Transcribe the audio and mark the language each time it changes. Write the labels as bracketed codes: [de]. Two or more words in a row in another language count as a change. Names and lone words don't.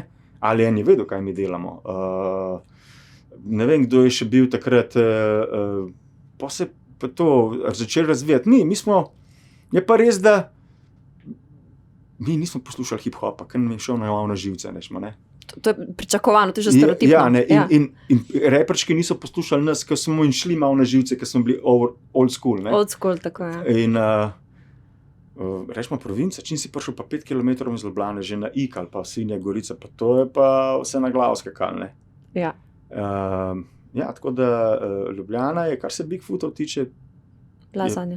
[sl] Alien je vedel, kaj mi delamo. Ne vem, kdo je še bil takrat, pa se pa to začeli razvijati. Mi smo, je pa res, da mi nismo poslušali hip-hopa, ker nam je šel na živce, nešmo, ne? To je pričakovano, to je že stereotipno. Ja, ne, in reperčki niso poslušali nas, ker smo jim šli malo na živce, ker smo bili [en] old school, [sl] ne? [en] Old school, [sl] tako je. In rečemo provinca, čim si prišel pa 5 km iz Ljubljane, že na Ik ali pa Sinja Gorica, pa to je pa vse na glavo skakal, ne? Ja. Ja, tako da Ljubljana je, kar se Bigfootov tiče, Blazanja.